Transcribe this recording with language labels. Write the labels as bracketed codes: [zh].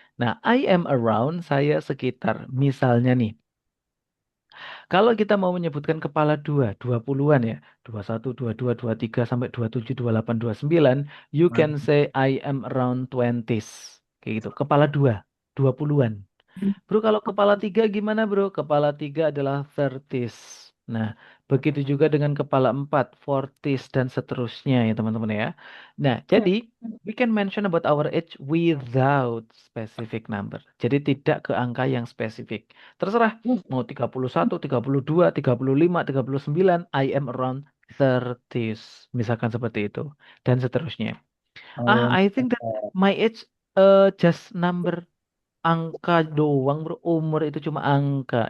[id] Nah, I am around, saya sekitar. Misalnya nih, kalau kita mau menyebutkan kepala dua, 20-an ya, 21, 22, 23, sampai 27, 28, 29, [en] you can say I am around 20s. [id] Kayak gitu, kepala dua, 20-an. Bro, kalau kepala tiga gimana bro? Kepala tiga adalah 30s. Nah, begitu juga dengan kepala empat, 40s, dan seterusnya ya teman-teman ya. [en] Nah, jadi we can mention about our age without specific number. [id] Jadi tidak ke angka yang spesifik. Terserah, mau 31, 32, 35, 39, [en] I am around 30s. [id] Misalkan seperti itu. Dan seterusnya. [en] I think that my age just number [id] angka doang bro, umur itu cuma angka.